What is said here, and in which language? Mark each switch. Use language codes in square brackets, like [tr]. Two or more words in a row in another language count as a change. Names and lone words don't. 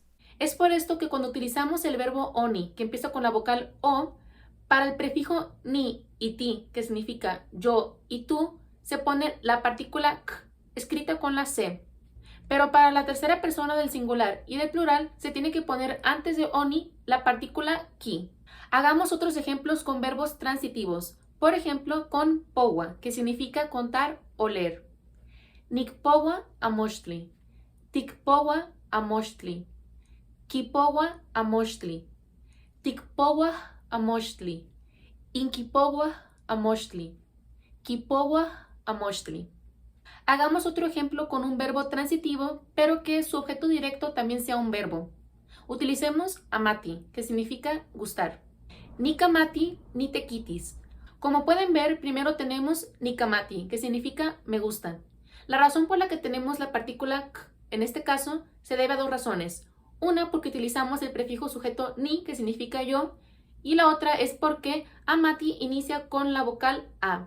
[es] Es por esto que cuando utilizamos el verbo oni, que empieza con la vocal O, para el prefijo ni y ti, que significa yo y tú, se pone la partícula k, escrita con la C. Pero para la tercera persona del singular y del plural, se tiene que poner antes de oni la partícula ki. Hagamos otros ejemplos con verbos transitivos. Por ejemplo, con powa, que significa contar o leer. [nah] Nikpowa amochtli, tikpowa amochtli, kipowa amochtli, tikpowa amochtli, inkipowa amochtli, kipowa amochtli. [es] Hagamos otro ejemplo con un verbo transitivo, pero que su objeto directo también sea un verbo. Utilicemos amati, que significa gustar. [nah] Nikamati ni tequitis. [es] Como pueden ver, primero tenemos nikamati, que significa me gusta. La razón por la que tenemos la partícula k, en este caso, se debe a 2 razones. Una, porque utilizamos el prefijo sujeto ni, que significa yo, y la otra es porque amati inicia con la vocal a.